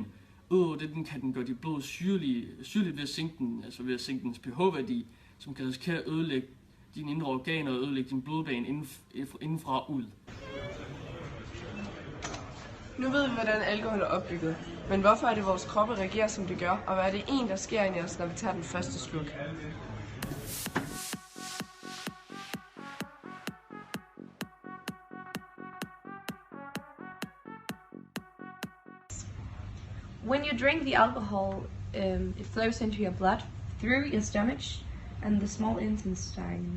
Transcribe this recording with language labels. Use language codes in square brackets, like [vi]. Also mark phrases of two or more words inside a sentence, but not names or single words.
[da] Udover det kan den gøre dit blod syrligt ved at sænke dens pH-værdi, som kan risikere at ødelægge dine indre organer og ødelægge din blodbane indenfra og ud. Nu ved vi, hvordan alkohol er opbygget, men hvorfor er det, vores kroppe reagerer, som det gør, og hvad er det der sker i os, når vi tager den første slurk? [en] When you drink the alcohol, it flows into your blood through your stomach and the small intestine.